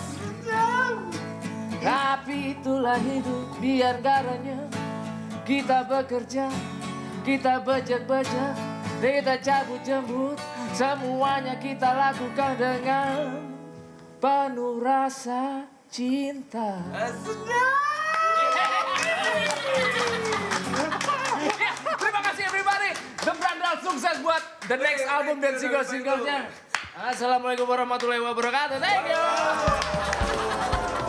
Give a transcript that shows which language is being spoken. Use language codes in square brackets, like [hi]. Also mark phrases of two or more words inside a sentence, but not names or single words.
[id] Tapi itulah hidup, biar garanya kita bekerja, kita bejek-bejek, kita cabut jembut, semuanya kita lakukan dengan penuh rasa cinta. Terima kasih everybody. The Brandal sukses buat [en] the next album [id] dan single-singlenya. [ar] السلام عليكم ورحمة الله وبركاته. [en] Thank you.